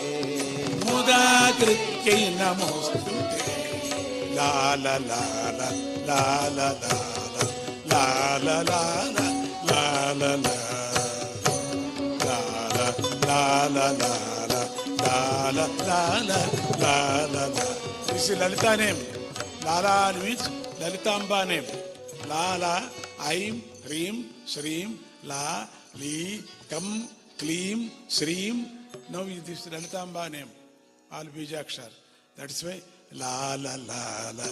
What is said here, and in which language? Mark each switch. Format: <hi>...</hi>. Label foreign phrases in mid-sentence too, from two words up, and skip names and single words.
<sa>मुदाकृत्यै नमोस्तुते लाल लाल लाल लाल लाल लाल लाल लाल लाल लाल लाल लाल</sa> <en>This is Lalita name. Lala means Lalitamba name.</en> <sa>लल, ऐं, ह्रीं, श्रीं, ल, लि, कं, क्लीं, श्रीं.</sa> <en>Now this is Lalitamba name. All Bijakshar. That's why Lala, Lala,</en>